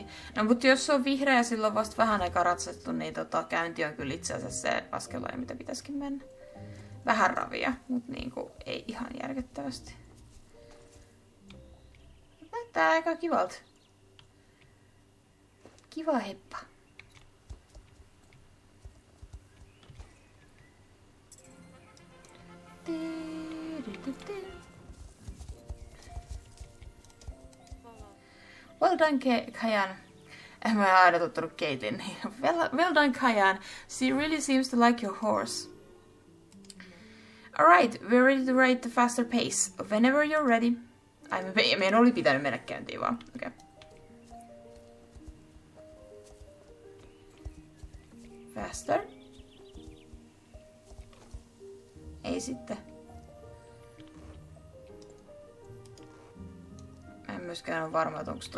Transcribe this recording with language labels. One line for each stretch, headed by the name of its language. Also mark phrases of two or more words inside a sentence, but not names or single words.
Finnish: No mutta jos se on vihreä ja silloin vasta vähän aikaa ratsastettu, niin käynti on kyllä itse asiassa se askellainen, mitä pitäisikin mennä. vähän ravia, mutta niinku ei ihan järkyttävästi. Näyttää aika kivalta. Kiva heppa.
English: Well done, Cayanne.
Finnish: Mä oon aina tuttunut Caitlin.
English: Well done, Cayanne. She really seems to like your horse. Alright, we're ready to ride the faster pace. Whenever you're ready.
Finnish: Meidän oli pitänyt mennä käyntiin vaan.
English: Okay. Faster.
Finnish: Ei sitten. Mä en myöskään ole varma, että onks toi...